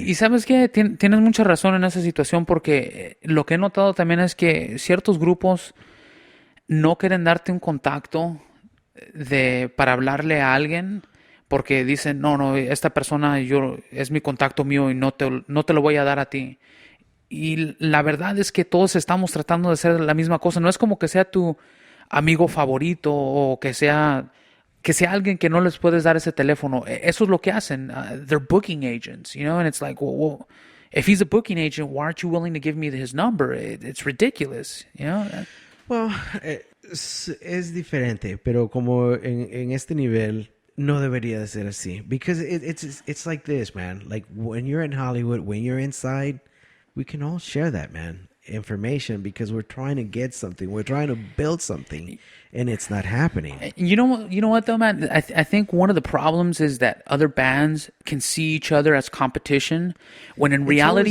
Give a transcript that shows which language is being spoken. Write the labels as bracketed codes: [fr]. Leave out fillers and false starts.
[es] Y sabes que tienes mucha razón en esa situación porque lo que he notado también es que ciertos grupos no quieren darte un contacto para hablarle a alguien porque dicen, no, esta persona es mi contacto mío y no te lo voy a dar a ti. Y la verdad es que todos estamos tratando de hacer la misma cosa. No es como que sea tu amigo favorito o que sea alguien que no les puedes dar ese teléfono. Eso es lo que hacen. [en] They're booking agents, you know, and it's like, well, if he's a booking agent, why aren't you willing to give me his number? It's ridiculous, you know. [es] Well, es diferente, pero como en este nivel no debería de ser así. [en] Because it's like this, man. Like when you're in Hollywood, when you're inside, we can all share that, man. Information because we're trying to get something. We're trying to build something and it's not happening. You know what though, man? I think one of the problems is that other bands can see each other as competition when in reality,